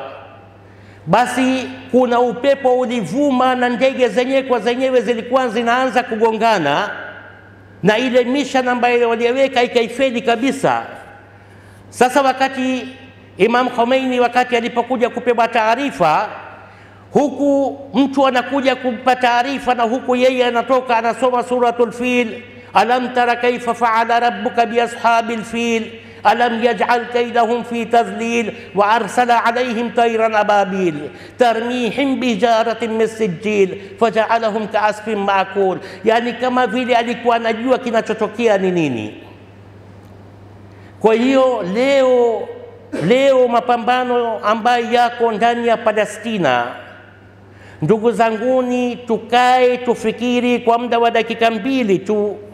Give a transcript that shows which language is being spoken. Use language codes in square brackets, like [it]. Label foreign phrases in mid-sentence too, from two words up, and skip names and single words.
[sw] Basi kuna upepo ulivuma na ndege zenyewe kwa zenyewe zilikuwa zinaanza kugongana, na ile mission ambayo waliweka ikaifeli kabisa. Sasa wakati Imam Khomeini wakati alipokuja kupewa taarifa, huku mtu anakuja kumpa taarifa na huku yeye anatoka anasoma [ar] سورة الفيل، ألم تر كيف فعل ربك بأصحاب الفيل ألم يجعل كيدهم في تضليل وأرسل عليهم طيرا أبابيل ترميهم بحجارة من سجيل فجعلهم كعصف مأكول. [sw] Yani kama vile alikuwa anajua kinachotokea ni nini. Kwa hiyo leo mapambano ambayo yako ndani ya Palestina, ndugu zanguni, tukae tufikiri kwa muda wa dakika 2 tu.